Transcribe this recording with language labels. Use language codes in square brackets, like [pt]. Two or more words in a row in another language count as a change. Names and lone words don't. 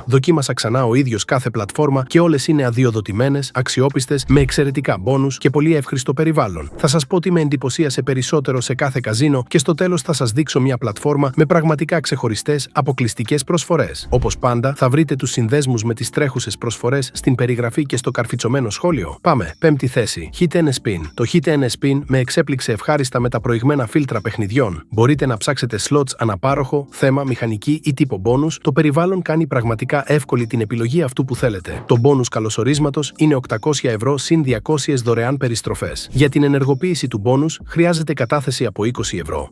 [el] Δοκίμασα ξανά ο ίδιος κάθε πλατφόρμα και όλες είναι αδειοδοτημένες, αξιόπιστες, με εξαιρετικά μπόνους και πολύ εύχριστο περιβάλλον. Θα σας πω τι με εντυπωσίασε περισσότερο σε κάθε καζίνο και στο τέλος θα σας δείξω μια πλατφόρμα με πραγματικά ξεχωριστές, αποκλειστικές προσφορές. Όπως πάντα, θα βρείτε τους συνδέσμους με τις τρέχουσες προσφορές στην περιγραφή και στο καρφιτσωμένο σχόλιο. Πάμε. Πέμπτη θέση. Hit and Spin. Το Hit and Spin με εξέπληξε ευχάριστα με τα προηγμένα φίλτρα παιχνιδιών. Μπορείτε να ψάξετε slots αναπάροχο, θέμα, μηχανική ή τύπο bonus. Το περιβάλλον κάνει πραγματικά εύκολη την επιλογή αυτού που θέλετε. Το bonus καλωσορίσματος είναι 800 ευρώ συν 200 δωρεάν περιστροφές. Για την ενεργοποίηση του bonus χρειάζεται κατάθεση από 20 ευρώ.